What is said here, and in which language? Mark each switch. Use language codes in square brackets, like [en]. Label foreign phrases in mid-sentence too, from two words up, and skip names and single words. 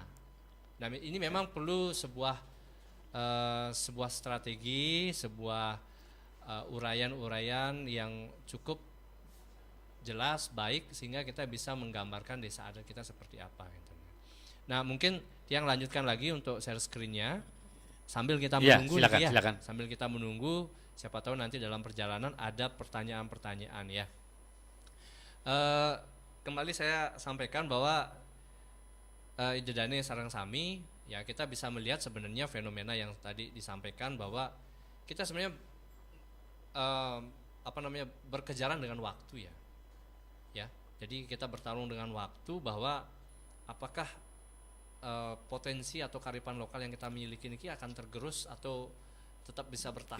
[id] Nah ini memang perlu sebuah strategi, sebuah uraian-uraian yang cukup jelas, baik, sehingga kita bisa menggambarkan desa adat kita seperti apa gitu. Nah mungkin yang lanjutkan lagi untuk share screen-nya sambil kita Ya, menunggu silakan, nih, ya. silakan. Sambil kita menunggu, siapa tahu nanti dalam perjalanan ada pertanyaan-pertanyaan ya. Kembali saya sampaikan bahwa [ban] Idedane sareng sami [id] ya, kita bisa melihat sebenarnya fenomena yang tadi disampaikan bahwa kita sebenarnya berkejaran dengan waktu ya. Ya. Jadi kita bertarung dengan waktu bahwa apakah potensi atau kearifan lokal yang kita miliki ini akan tergerus atau tetap bisa bertahan.